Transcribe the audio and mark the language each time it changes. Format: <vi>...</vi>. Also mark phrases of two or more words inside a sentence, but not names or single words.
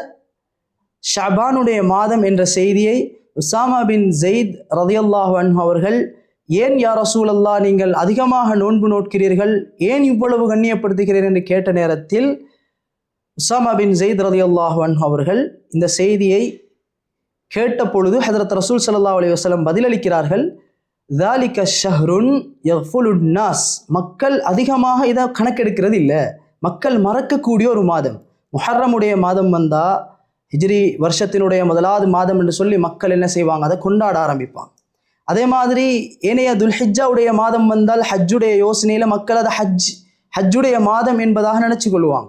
<ta>ஷஅபானுடைய மாதம் என்ற செய்தியை உஸாமா பின் ஸைத்</ta> <ar>رضي الله عنه</ar> <ta>அவர்கள், ஏன்</ta> <ar>يا رسول الله</ar> <ta>நீங்கள் அதிகமாக நோன்பு நோட்கிறீர்கள், ஏன் இவ்வளவு கண்ணியப்படுத்துகிறீர்கள் என்று கேட்ட நேரத்தில் உஸாமா பின் ஸைத்</ta> <ar>رضي الله عنه</ar> <ta>அவர்கள் இந்த செய்தியை கேட்ட பொழுது ஹஜ்ரத் ரசூல்</ta> <ar>صلى الله عليه وسلم</ar> <ta>பதிலளிக்கிறார்கள்:</ta> <ar>ذَلِكَ شَهْرٌ يَغْفُلُ النَّاسِ.</ar> <ta>மக்கள் அதிகமாக இதை கணக்கெடுக்கிறது இல்லை, மக்கள் மறக்கக்கூடிய ஒரு மாதம். முஹர்ரமுடைய மாதம் வந்தால் ஹிஜ்ரி வருஷத்தினுடைய முதலாவது மாதம் என்று சொல்லி மக்கள் என்ன செய்வாங்க, அதை கொண்டாட ஆரம்பிப்பாங்க. அதே மாதிரி ஏனைய துல்ஹிஜ்ஜாவுடைய மாதம் வந்தால் ஹஜ்ஜுடைய யோசனையில் மக்கள் அதை ஹஜ்ஜுடைய மாதம் என்பதாக நினச்சி கொள்வாங்க.</ta>